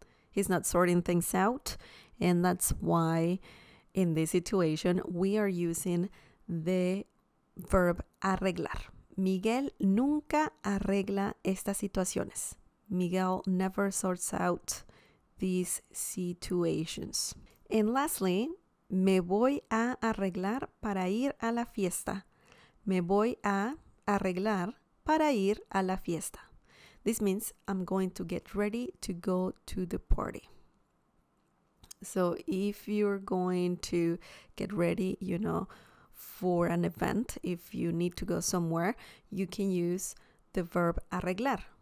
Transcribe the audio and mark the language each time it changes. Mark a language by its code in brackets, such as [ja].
[en] He's not sorting things out. And that's why in this situation we are using the verb arreglar. [es] Miguel nunca arregla estas situaciones. [en] Miguel never sorts out these situations. And lastly, [es] me voy a arreglar para ir a la fiesta. Me voy a arreglar para ir a la fiesta. [en] This means I'm going to get ready to go to the party. So if you're going to get ready, for an event, if you need to go somewhere, you can use the verb arreglar.